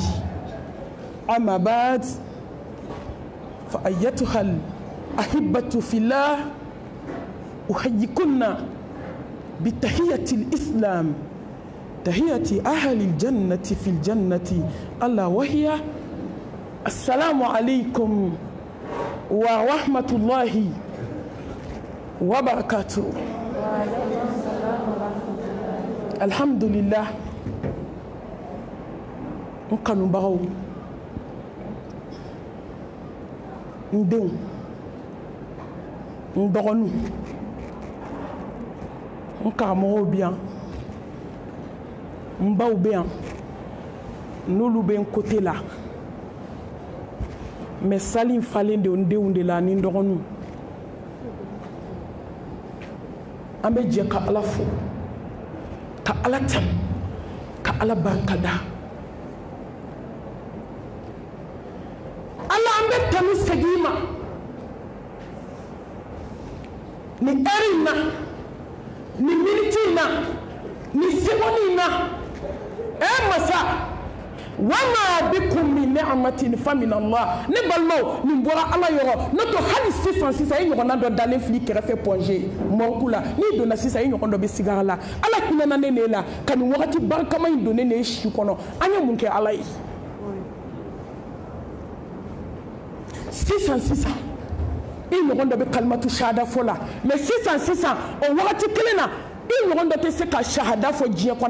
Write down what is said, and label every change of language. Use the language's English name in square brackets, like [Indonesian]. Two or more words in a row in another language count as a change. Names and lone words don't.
[Arabic] أما بعد فأيتها الأحبة في الله أحييكن بتحية الإسلام، تحية أهل الجنة في الجنة، ألا وهي السلام عليكم ورحمة الله وبركاته. الحمد لله. [Bambara] n kanu baw n don ndogonu nkaramɔgɔw bɛ yan nbaw bɛ yan n'olu bɛ n côté la mais sali in falen de n denw de la ni n dɔgɔninw. An bɛ jɛ ka Ala fo, ka Ala tanu, ka Ala barikada. Ala an bɛ tanu segin ma ni heure in na, ni minute in na, ni seconde in na. [Arabic] Masa وما بكم من نعمة فمن الله. [Bambara] Ne balmo ni bɔra Ala yɔrɔ, ne to hali sisan i ɲɔgɔnna dɔ dalen fili kɛrɛfɛ pɔnze mɔriku la, n'i donna sisan i ɲɔgɔn dɔ bɛ sigara la. Ala hinɛna ne ne la ka nin wagati barikama in don ne ne si kɔnɔ. An ye mun kɛ Ala ye? Sisan i ɲɔgɔn dɔ bɛ [Arabic] كلمة الشهادة [Bambara] fɔ la, mais sisan o wagati kelen na i ɲɔgɔn dɔ tɛ se ka shahada fɔ diɲɛ kɔnɔ.